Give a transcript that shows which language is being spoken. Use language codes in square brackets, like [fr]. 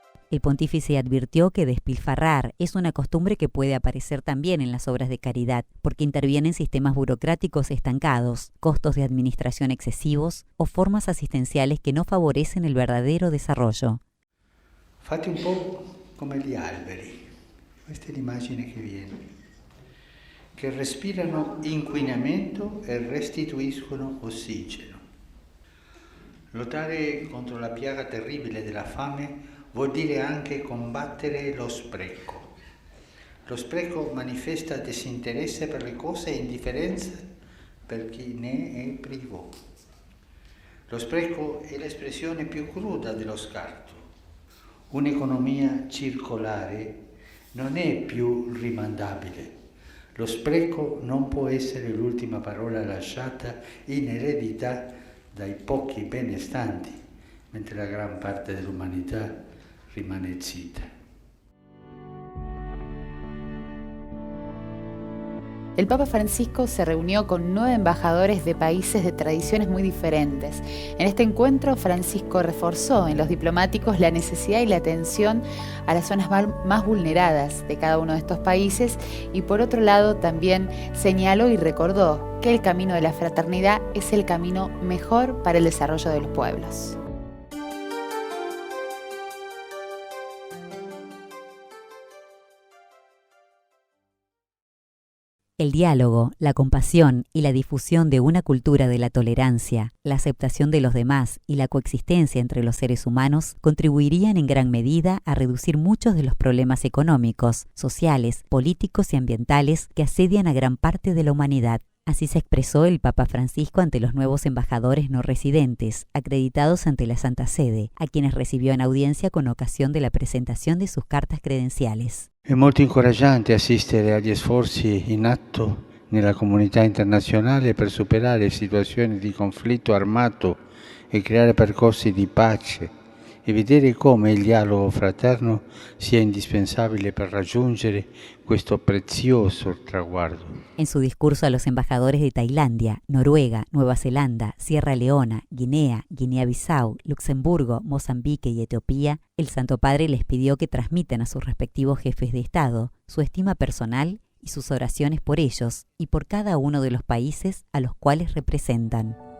[es] El pontífice advirtió que despilfarrar es una costumbre que puede aparecer también en las obras de caridad, porque intervienen sistemas burocráticos estancados, costos de administración excesivos o formas asistenciales que no favorecen el verdadero desarrollo. [it] Fate un po' come gli alberi, questa è l'immagine che viene, che respirano inquinamento e restituiscono ossigeno. Lottare contro la piaga terribile della fame vuol dire anche combattere lo spreco. Lo spreco manifesta disinteresse per le cose e indifferenza per chi ne è privo. Lo spreco è l'espressione più cruda dello scarto. Un'economia circolare non è più rimandabile. Lo spreco non può essere l'ultima parola lasciata in eredità dai pochi benestanti, mentre la gran parte dell'umanità rimane zitta. [es] El Papa Francisco se reunió con 9 embajadores de países de tradiciones muy diferentes. En este encuentro, Francisco reforzó en los diplomáticos la necesidad y la atención a las zonas más vulneradas de cada uno de estos países y por otro lado también señaló y recordó que el camino de la fraternidad es el camino mejor para el desarrollo de los pueblos. El diálogo, la compasión y la difusión de una cultura de la tolerancia, la aceptación de los demás y la coexistencia entre los seres humanos contribuirían en gran medida a reducir muchos de los problemas económicos, sociales, políticos y ambientales que asedian a gran parte de la humanidad. Así se expresó el Papa Francisco ante los nuevos embajadores no residentes, acreditados ante la Santa Sede, a quienes recibió en audiencia con ocasión de la presentación de sus cartas credenciales. [it] È molto incoraggiante assistere agli sforzi in atto nella comunità internazionale per superare situazioni di conflitto armato e creare percorsi di pace e vedere come il dialogo fraterno sia indispensabile per raggiungere questo prezioso traguardo. [es] En su discurso a los embajadores de Tailandia, Noruega, Nueva Zelanda, Sierra Leona, Guinea, Guinea-Bissau, Luxemburgo, Mozambique y Etiopía, el Santo Padre les pidió que transmitan a sus respectivos jefes de Estado su estima personal y sus oraciones por ellos y por cada uno de los países a los cuales representan.